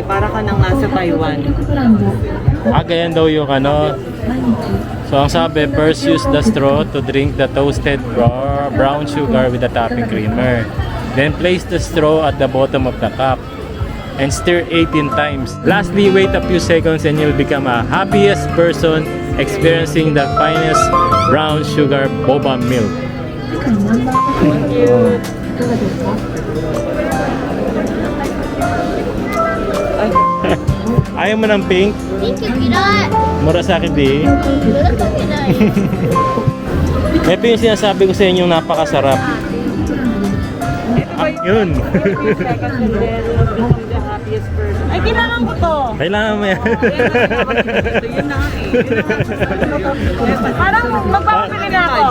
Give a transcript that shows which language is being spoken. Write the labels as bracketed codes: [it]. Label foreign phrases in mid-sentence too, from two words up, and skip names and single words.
[tl] Para ka nang nasa Taiwan. Ganyan daw yung ano. So ang sabi, [en] first use the straw to drink the toasted brown sugar with the topping creamer. Then place the straw at the bottom of the cup and stir 18 times. Lastly, wait a few seconds and you'll become a happiest person experiencing the finest brown sugar boba milk. [tl] Ayaw mo ng pink? [ja] ピンク嫌い [tl] Murasaki di. [ja] 紫嫌い [tl] Ito yung sinasabi ko sa inyo, napakasarap. Yun. Ay, kailangan ko to. Kailangan mo yan. Yun na nga eh. Parang magpapabili na ako.